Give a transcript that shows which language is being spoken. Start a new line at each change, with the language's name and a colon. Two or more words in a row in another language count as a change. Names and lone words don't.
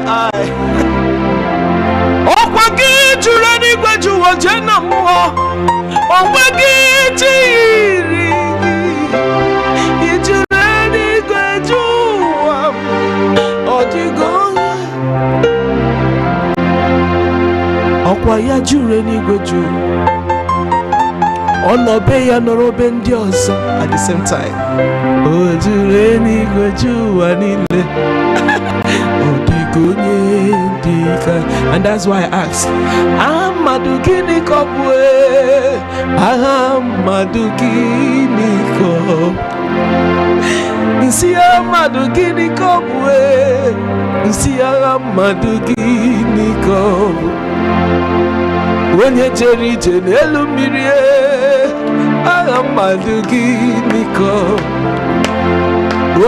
Igbo: Ọkwa gị juru eluigwe ju ụwa, jee na mmụọ, onweghị chi yiri gị. Ijuru eluigwe ju ụwa, ọ dịghị onye. Ọkwa ya juru eluigwe ju ụwa, ọ nọbe ya nọrọ be ndị ọzọ
English: at the same time.
Igbo: O juru eluigwe ju ụwa niile, ọ dịghị onye dị ka.
English: And that's why I ask,
Igbo: aha mmadụ gịnị ka ọ bụ? Aha mmadụ gịnị ka ọ bụ? Nsị aha mmadụ gịnị ka ọ bụ? Nsị aha mmadụ gịnị ka ọ bụ? Onye jere ije n'elu mmiri, aha mmadụ gịnị ka ọ bụ?